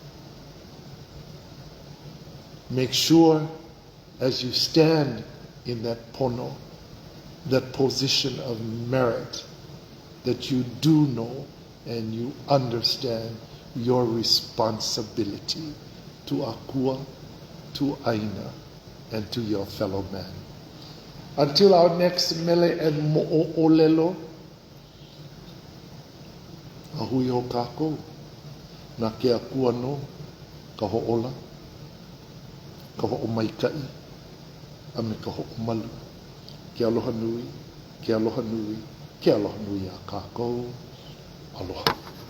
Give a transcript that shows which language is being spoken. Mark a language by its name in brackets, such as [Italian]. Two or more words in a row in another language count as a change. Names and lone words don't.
[English] Make sure as you stand in that pono, that position of merit, that you do know and you understand your responsibility to akua, to aina, and to your fellow man. Until our next [Hawaiian] mele and mo'olelo, ahui o kākou, na ke akua no, ka ho'ola, ka ho'omaikai, a me ka ho'omalu, ke aloha nui, ke aloha nui, ke aloha nui a kākou, aloha.